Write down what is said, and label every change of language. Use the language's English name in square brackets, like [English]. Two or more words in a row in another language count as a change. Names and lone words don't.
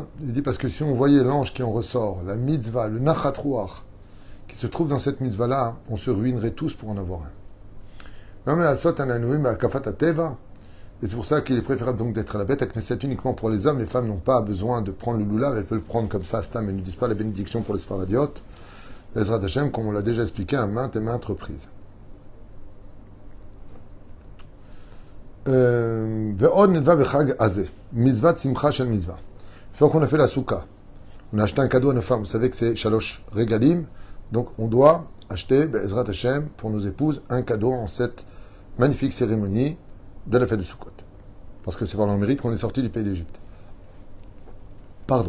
[French] Il dit parce que si on voyait l'ange qui en ressort, la mitzvah, le [Hebrew] נחת רוח, [French] qui se trouve dans cette mitzvah-là, on se ruinerait tous pour en avoir un. Et c'est pour ça qu'il est préférable donc d'être à la bête à Knesset uniquement pour les hommes. Les femmes n'ont pas besoin de prendre le lulav, elles peuvent le prendre comme ça, stam, elles ne disent pas la bénédiction pour les sfaradiotes. [Hebrew] עזרת ה, [French] comme on l'a déjà expliqué à maintes et maintes reprises. [Hebrew] ועוד נדבה בחג הזה מצוה שמחה של מצוה. [French] Une fois qu'on a fait la souka, on a acheté un cadeau à nos femmes. Vous savez que c'est [Hebrew] שלוש רגלים. [French] Donc on doit acheter, [Hebrew] עזרת ה, [French] pour nos épouses, un cadeau en cette magnifique cérémonie de la fête de Sukkot. Parce que c'est par leur mérite qu'on est sorti du pays d'Égypte. Pardon.